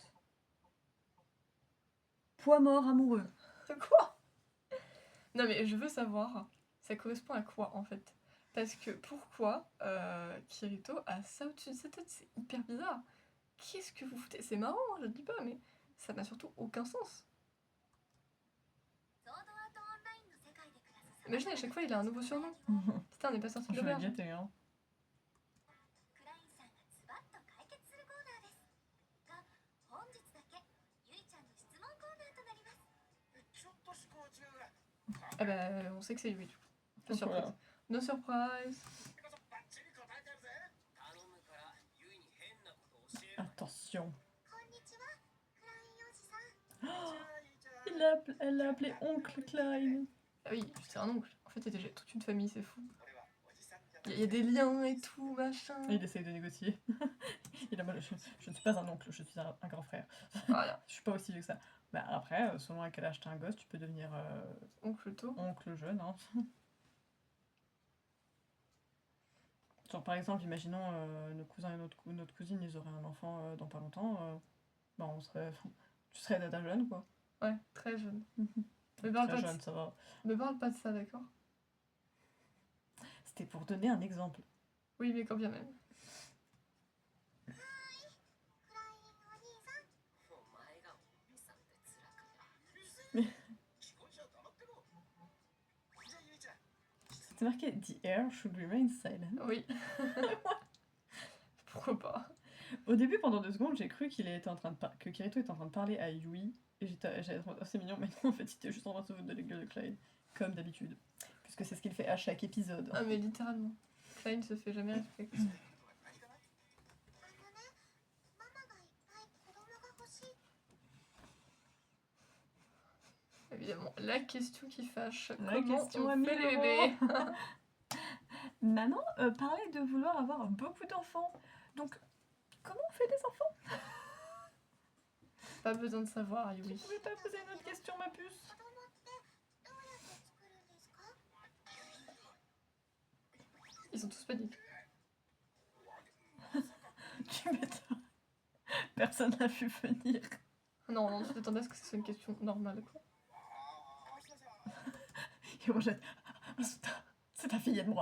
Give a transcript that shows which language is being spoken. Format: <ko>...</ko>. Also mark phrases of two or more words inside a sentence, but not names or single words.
<fr>Poids mort amoureux. Quoi? Non, mais je veux savoir, ça correspond à quoi en fait? Parce que pourquoi Kirito a ça au-dessus de sa tête? C'est hyper bizarre. Qu'est-ce que vous foutez? C'est marrant, hein, je dis pas, mais ça n'a surtout aucun sens.</fr> <ja>ソードアートオンラインの世界で暮らす</ja> <fr>Imaginez, à chaque fois, il a un nouveau surnom. Putain, on n'est pas sorti de Je vais l'auberge. gâter, hein.</fr> <ja>クラインさんがズバッと解決するコーナーですが、本日だけゆいちゃんの質問コーナーとなります。ちょっと思考中。</ja> <fr>Ah bah, on sait que c'est lui, du coup. Pas Voilà. surprise.</fr> <en>No surprise.</en> <fr>question.</fr> <ja>こんにちはクラインおじさん</ja> <fr>Oh,</fr> <ja>じゃあいいじゃん</ja> <fr>elle l'a appelé oncle Klein. Ah oui, c'est un oncle. En fait, il y a déjà toute une famille, c'est fou.</fr> <ja>俺はおじさんじゃ</ja> <fr>Il y a des liens et tout, machin. Et il essaye de négocier. Il a, je ne suis pas un oncle, je suis un grand frère. Voilà, Je suis pas aussi vieux que ça. Bah après, selon à quel âge t'as un gosse, tu peux devenir oncle tôt. oncle jeune. Hein. Genre par exemple, imaginons nos cousins et notre cousine, ils auraient un enfant dans pas longtemps. Bah tu serais dada jeune quoi. Ouais, très jeune. Me parle, Très pas de... jeune, ça va. me parle pas de ça, d'accord? C'était pour donner un exemple. Oui, mais quand bien même.</fr> <ja>クラインお兄さんお前がお兄さんって辛くない既婚者黙ってろじゃあゆいちゃん</ja> <fr>C'était marqué</fr> <en>The air should remain silent.</en> <fr>Oui. Pourquoi pas? Au début, pendant 2 secondes, j'ai cru que Kirito était en train de parler à Yui. Et j'avais trouvé assez mignon, mais non, en fait, il était juste en train de se foutre de la gueule de Clyde. Comme d'habitude. Puisque c'est ce qu'il fait à chaque épisode. Ah, mais littéralement. Klein se fait jamais respecter.</fr> <ja>あのねママがいっぱい子供が欲しい</ja> <fr>Évidemment, la question qui fâche. La Comment question on à fait 1000 les euros. bébés? Maman parlait de vouloir avoir beaucoup d'enfants. Donc, comment on fait des enfants? Pas besoin de savoir, Tu Yui. pouvais pas poser une autre question, ma puce?</fr> <ja>子供ってどうやって作るんですか</ja> <fr>Ils sont tous paniques. Tu m'étonnes. Personne n'a vu venir. Non, non, tu t'attendais à ce que ce soit une question normale, quoi.</fr> <ja>ああ、さん</ja> <fr>Il rejette. C'est ta fille, aide-moi.</fr>